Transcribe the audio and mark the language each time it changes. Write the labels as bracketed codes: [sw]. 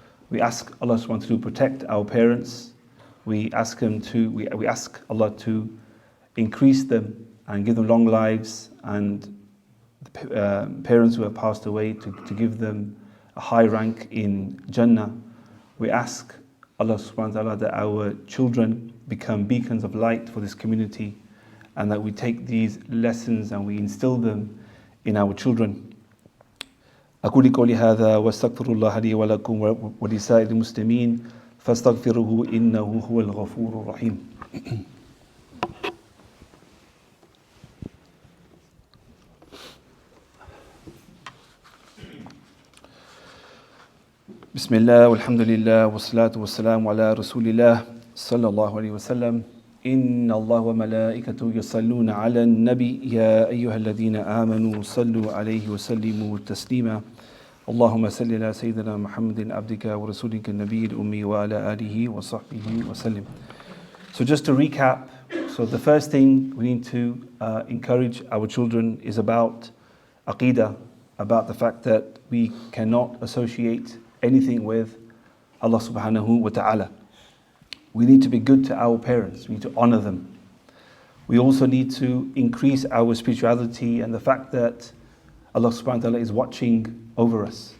[en] We ask Allah subhanahu wa ta'ala to protect our parents. We ask Allah to increase them and give them long lives, and the parents who have passed away to give them a high rank in Jannah. We ask Allah subhanahu wa ta'ala that our children become beacons of light for this community, and that we take these lessons and we instill them in our children. [ar] أقول قولي هذا واستغفر الله لي ولكم ولسائر المسلمين فاستغفروه إنه هو الغفور الرحيم. بسم الله والحمد لله والصلاة والسلام على رسول الله صلى الله عليه وسلم. إن الله وملائكته يصلون على النبي يا أيها الذين آمنوا صلوا عليه وسلموا تسليما. اللهم صل على سيدنا محمد عبدك ورسولك النبي الأمي وعلى آله وصحبه وسلم. [en] So just to recap, so the first thing we need to encourage our children is about aqeedah, about the fact that we cannot associate anything with Allah subhanahu wa ta'ala. We need to be good to our parents. We need to honor them. We also need to increase our spirituality and the fact that Allah subhanahu wa ta'ala is watching over us.